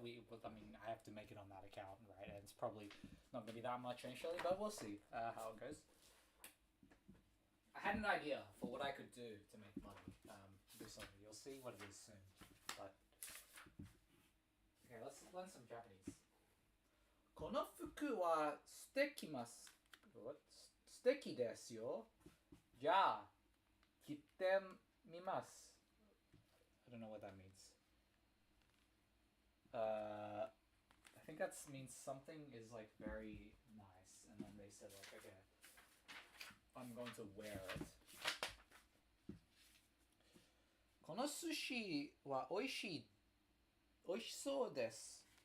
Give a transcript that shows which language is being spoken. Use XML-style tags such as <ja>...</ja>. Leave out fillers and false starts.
<en>But I mean, I have to make it on that account, right? And it's probably not going to be that much initially, but we'll see how it goes. I had an idea for what I could do to make money. Recently, you'll see what it is soon. But okay, let's learn some Japanese.</en> <ja>この服は素敵ます素敵ですよ。じゃあ着てみます。</ja> <en>I don't know what that means. I think that means something is like very nice, and then they said like, okay, I'm going to wear it.</en> <ja>この寿司は美味しそうです。</ja>